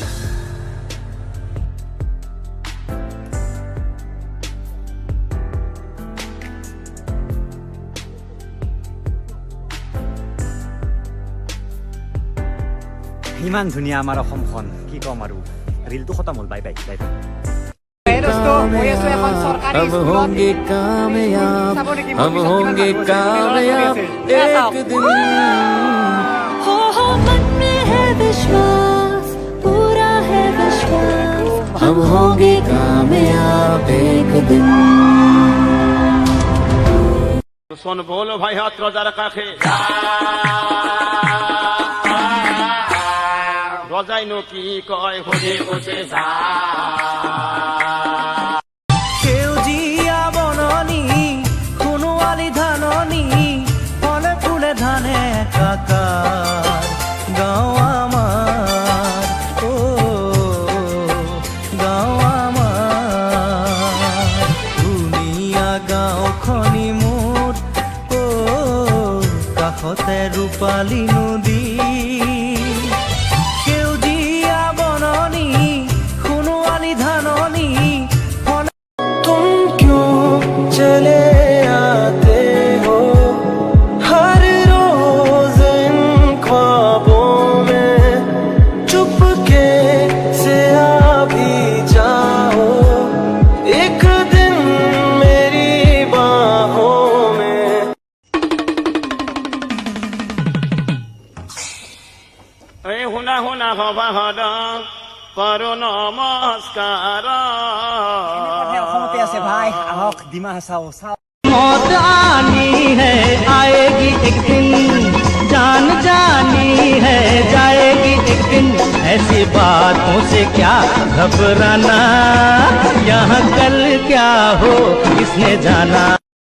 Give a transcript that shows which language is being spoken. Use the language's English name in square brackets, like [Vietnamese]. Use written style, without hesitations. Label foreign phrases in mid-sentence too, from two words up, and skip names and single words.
[Assamese] ইমান ধুনীয়া আমাৰ অসমখন, কি ক'ম আৰু। ৰিলটো খতম হ'ল, [English] bye bye bye bye. [Hindi] अब होंगे कामयाब, अब होंगे कामयाब एक दिन। हो मन में है विश्वास, पूरा है विश्वास, अब होंगे कामयाब एक दिन। सुन बोलो भाई हाथ रोजा रखा खे रोजाई नो की कय होजे होजे जा [Assamese] সেউজীয়া বননি সোণোৱালী ধাননি ফলে ফুলে ধানে একাকাৰ গাঁও আমাৰ গাঁও আমাৰ ধুনীয়া গাঁওখনি মোৰ কাষতে ৰূপালী নদী সেউজীয়া বননি সোণোৱালী ধাননি [Hindi] चले आते हो हर रोज इन ख्वाबों में, चुपके से आ भी जाओ एक दिन मेरी बाहों में। हुना हुना हवा हदा करो नमस्कार [Assamese] অসমতে আছে ভাই, আহক ডিমা হাছাও চাও। [Hindi] मौत आनी है आएगी एक दिन, जान जानी है जाएगी एक दिन, ऐसी बातों से क्या घबराना, यहाँ कल क्या हो किसने जाना।